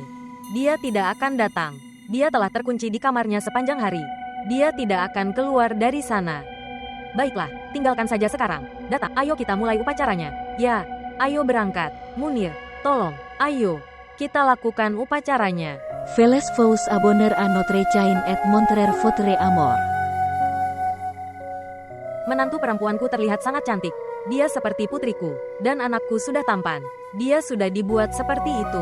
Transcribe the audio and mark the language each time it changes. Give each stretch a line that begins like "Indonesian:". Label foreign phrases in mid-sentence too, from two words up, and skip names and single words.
Indonesian: Dia tidak akan datang. Dia telah terkunci di kamarnya sepanjang hari. Dia tidak akan keluar dari sana. Baiklah, tinggalkan saja sekarang. Datang, ayo kita mulai upacaranya. Ya, ayo berangkat. Munir, tolong, ayo. Kita lakukan upacaranya.
French: Veles vous abonner à notre chaîne et montrer votre amour.
Indonesian: Menantu perempuanku terlihat sangat cantik. Dia seperti putriku, dan anakku sudah tampan. Dia sudah dibuat seperti itu.